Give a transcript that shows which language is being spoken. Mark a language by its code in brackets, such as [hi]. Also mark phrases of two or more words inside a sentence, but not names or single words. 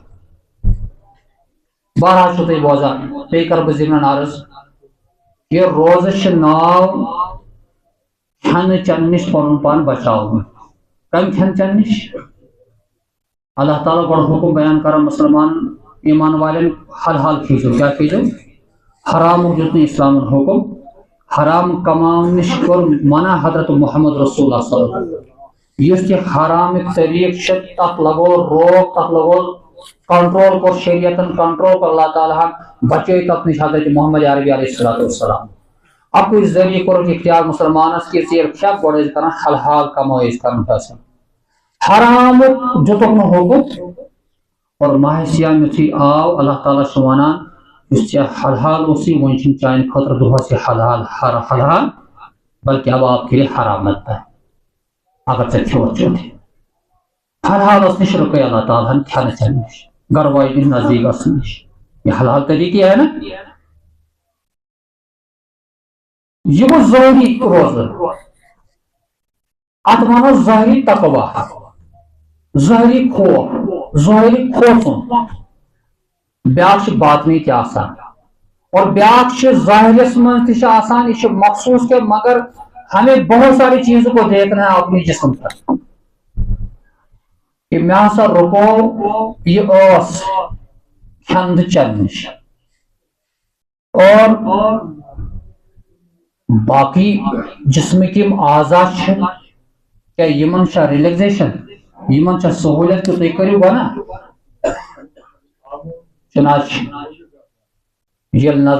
[ks] بہرحال چھُو تُہۍ بوزان بیٚیہِ کرٕ بہٕ ضمن عرض یہِ روزٕ چھِ ناو کھٮ۪نہٕ چٮ۪نہٕ نِش پنُن پان بچاوُن کم کھٮ۪ن چٮ۪ن نِش اللہ تعالیٰ گۄڈٕ حکم بیان کران مسلمان ایمان والٮ۪ن حلال کھیزیو کیٛاہ کھیزیو حرامُک دیُت نہٕ اسلامن حکم حرام کماون نِش کوٚر منع حضرت محمد رسول اللہ [ar] صلی اللہ علیہ وسلم [ks] یُس یہِ حرامٕکۍ طریٖقہٕ چھِ تتھ لگو روک تتھ لگو کنٹرول کوٚر شریعتن کنٹرول کوٚر اللہ تعالیٰ ہن بچٲے تتھ نِش حضرت محمد عربی [ar] علیہ الصلوۃ والسلام [ks] اکُے ذٔریعہٕ کوٚرُکھ اختیار مسلمانس کہ ژٕ ییٚلہِ کھٮ۪کھ گۄڈٕ ٲسۍ کران حلال کمٲے ٲسۍ کران حٲصِل حرامُک دِتُکھ نہٕ حکم اور ماہ سیام یُتھُے آو اللہ تعالیٰ چھُ ونان یُس ژےٚ حلال اوسُے وۄنۍ چھُنہٕ چانہِ خٲطرٕ دۄہس یہِ حلال حلال [ur] بلکہ اب آپ کے لیے حرام لگتا ہے [ks] اگر ژےٚ کھیوٚوتھ چوتھ حلالس نِش رُکٲے اللہ تعالیٰ ہن کھٮ۪نہٕ چٮ۪نہٕ نِش گھر واجنہِ نزدیٖک گژھنہٕ نِش [ur] یہ حلال طریقہٕ ہے نا [ks] یہ گوٚو ظٲہری روزٕ اتھ ونو ظٲہری تقوا ظٲہری خوف ظٲہری کھوژُن بیاکھ چھ باطنی تہ آسان اور بیاکھ چھ ظاہرس من تہ آسان یہ مخصوص کے [ur] مگر ہمیں بہت ساری چیزوں کو دیکھنا ہے اپنی جسم پر [ks] کہ میں ہسا رکو یہ کھند چن نش اور باقی جسمک یم اعضاء کیا یمن چھا ریلیکزیشن یمن چھا سہولت کہ تُہۍ کٔرِو گۄناہ چنانچہ یل نظر